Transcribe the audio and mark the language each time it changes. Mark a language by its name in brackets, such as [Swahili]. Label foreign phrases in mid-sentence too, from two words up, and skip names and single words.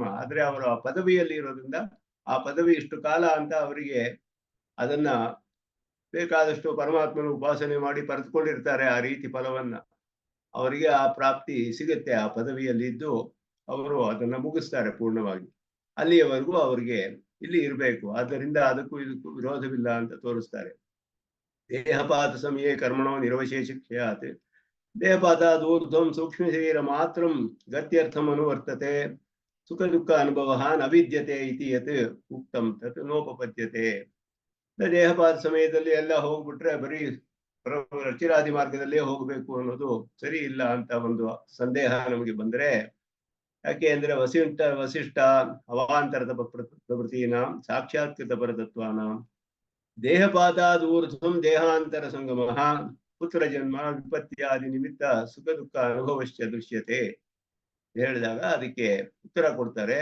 [Kannada] ಆದ್ರೆ ಅವರ ಪದವಿಯಲ್ಲಿ ಇರೋದ್ರಿಂದ ಆ ಪದವಿ ಇಷ್ಟು ಕಾಲ ಅಂತ ಅವರಿಗೆ ಅದನ್ನ ಬೇಕಾದಷ್ಟು ಪರಮಾತ್ಮನ ಉಪಾಸನೆ ಮಾಡಿ ಪಡೆದುಕೊಂಡಿರ್ತಾರೆ. ಆ ರೀತಿ ಫಲವನ್ನ ಅವರಿಗೆ ಆ ಪ್ರಾಪ್ತಿ ಸಿಗುತ್ತೆ. ಆ ಪದವಿಯಲ್ಲಿ ಇದ್ದು ಅವರು ಅದನ್ನ ಮುಗಿಸ್ತಾರೆ ಪೂರ್ಣವಾಗಿ. ಅಲ್ಲಿಯವರೆಗೂ ಅವರಿಗೆ ಇಲ್ಲಿ ಇರಬೇಕು. ಆದ್ದರಿಂದ ಅದಕ್ಕೂ ಇದಕ್ಕೂ ವಿರೋಧವಿಲ್ಲ ಅಂತ ತೋರಿಸ್ತಾರೆ. [Sanskrit] ದೇಹಪಾತ ಸಮಯೇ ಕರ್ಮಣೋ ನಿರವಶೇಷ ಕ್ಷಯಾತ್. ದೇಹಪಾತಾದ್ ಊರ್ಧ್ವಂ ಸೂಕ್ಷ್ಮ ಶರೀರ ಮಾತ್ರಂ ಗತ್ಯರ್ಥಂ ಅನುವರ್ತತೆ. ಸುಖ ದುಃಖ ಅನುಭವ ನ ವಿದ್ಯತೆ ಇತಿ ಯತ್ ಉಕ್ತಂ ತತ್ ನೋಪಪದ್ಯತೆ. [Kannada] ದೇಹಪಾತ ಸಮಯದಲ್ಲಿ ಎಲ್ಲ ಹೋಗ್ಬಿಟ್ರೆ ಬರೀ ರಚಿರಾದಿ ಮಾರ್ಗದಲ್ಲೇ ಹೋಗ್ಬೇಕು ಅನ್ನೋದು ಸರಿ ಇಲ್ಲ ಅಂತ ಒಂದು ಸಂದೇಹ ನಮಗೆ ಬಂದ್ರೆ, ಯಾಕೆ ಅಂದ್ರೆ ವಸಿಷ್ಠ ಅವಾಂತರದ [Sanskrit] ಪ್ರವೃತ್ತಿನಾಂ ಸಾಕ್ಷಾತ್ಕೃತ ಪರತತ್ವಾನಾಂ ದೇಹಪಾತಾದ್ ಊರ್ಧ್ವಂ ದೇಹಾಂತರ ಸಂಗಮಃ ಪುತ್ರ ಜನ್ಮ ವಿಪತ್ಯಾದಿ ನಿಮಿತ್ತ ಸುಖ ದುಃಖ ಅನುಭವಶ್ಚ ದೃಶ್ಯತೆ [Kannada] ಹೇಳಿದಾಗ ಅದಕ್ಕೆ ಉತ್ತರ ಕೊಡ್ತಾರೆ.